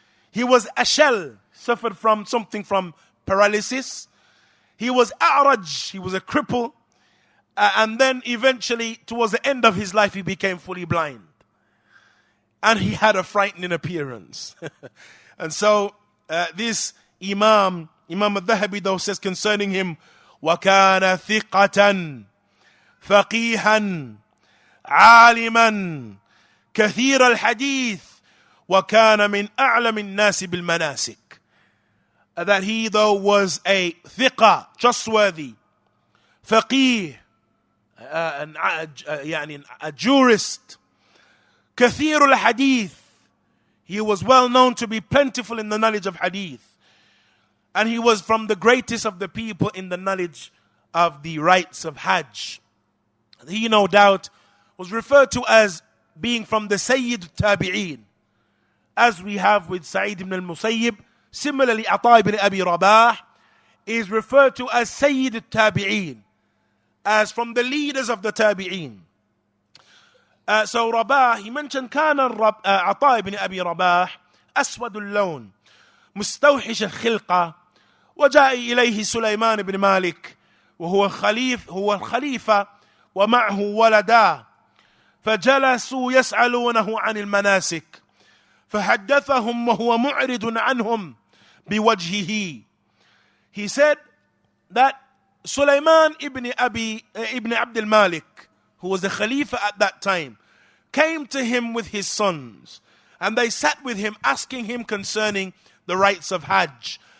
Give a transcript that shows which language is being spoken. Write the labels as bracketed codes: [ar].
[en] He was ashal, suffered from something from paralysis. He was a'raj, he was a cripple. And then eventually, towards the end of his life, he became fully blind. And he had a frightening appearance. And so, this Imam al-Dhahabi though says concerning him, [ar] وَكَانَ ثِقَةً فَقِيهًا عَالِمًا كَثِيرَ الْحَدِيثِ وَكَانَ مِنْ أَعْلَمِ النَّاسِ بِالْمَنَاسِكِ. [en] That he though was a thiqa, trustworthy, faqih, a jurist, [ar] كثير الحديث, [en] he was well known to be plentiful in the knowledge of hadith. And he was from the greatest of the people in the knowledge of the rites of Hajj. He, no doubt, was referred to as being from the Sayyid Tabi'een, as we have with Sa'id ibn al-Musayyib. Similarly, Ata ibn Abi Rabah is referred to as Sayyid Tabi'een, as from the leaders of the Tabi'een. So Rabah, he mentioned [ar] كان عطاء بن أبي رباح أسود اللون مستوحش الخلقة وجاء إليه سليمان بن مالك وهو الخليفة ومعه ولدا فجلسوا يسألونه عن المناسك فحدثهم وهو معرض عنهم بوجهه. [en] He said that Sulaiman ibn Abd al-Malik, who was the Khalifa at that time, came to him with his sons. And they sat with him, asking him concerning the rites of Hajj.